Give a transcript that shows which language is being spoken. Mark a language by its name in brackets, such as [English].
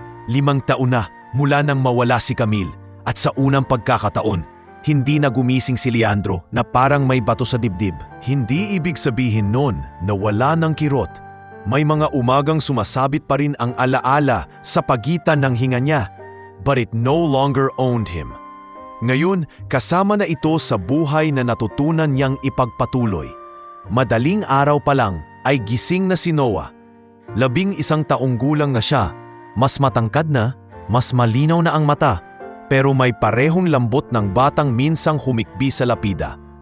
[Filipino] 5 taon na mula nang mawala si Camille at sa unang pagkakataon, hindi na gumising si Leandro na parang may bato sa dibdib. Hindi ibig sabihin nun na wala ng kirot. May mga umagang sumasabit pa rin ang alaala sa pagitan ng hinga niya. [English] But it no longer owned him. [Filipino] Ngayon, kasama na ito sa buhay na natutunan niyang ipagpatuloy. Madaling araw pa lang ay gising na si Noah. 11 taong gulang na siya. Mas matangkad na, mas malinaw na ang mata. Pero may parehong lambot ng batang minsang humikbi sa lapida.